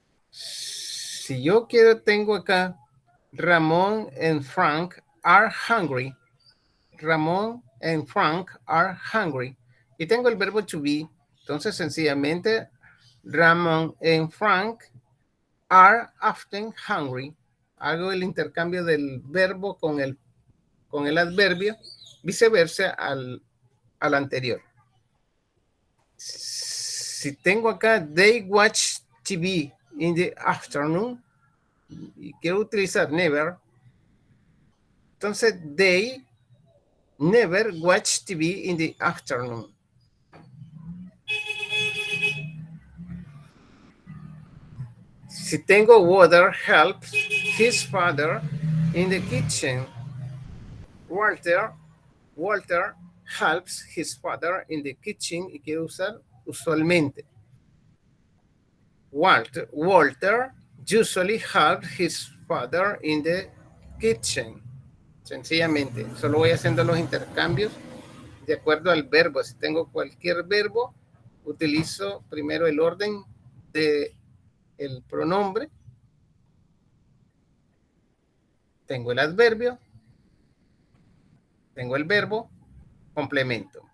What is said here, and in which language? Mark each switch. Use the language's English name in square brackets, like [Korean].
[Spanish] Si yo tengo acá [English] Ramón and Frank are hungry. Ramón and Frank are hungry. [Spanish] Y tengo el verbo [English] to be. [Spanish] Entonces, sencillamente, [English] Ramón and Frank are often hungry. [Spanish] Hago el intercambio del verbo con el adverbio, viceversa al anterior. Si tengo acá, [English] they watch TV in the afternoon, [Spanish] y quiero utilizar [English] never, [Spanish] entonces [English] they never watch TV in the afternoon. [Spanish] Si tengo [English] Walter helps his father in the kitchen. Walter helps his father in the kitchen, [Spanish] y quiero usar usualmente. [English] Walter usually helps his father in the kitchen. [Spanish] Sencillamente, solo voy haciendo los intercambios de acuerdo al verbo. Si tengo cualquier verbo, utilizo primero el orden de el pronombre. Tengo el adverbio. Tengo el verbo, complemento.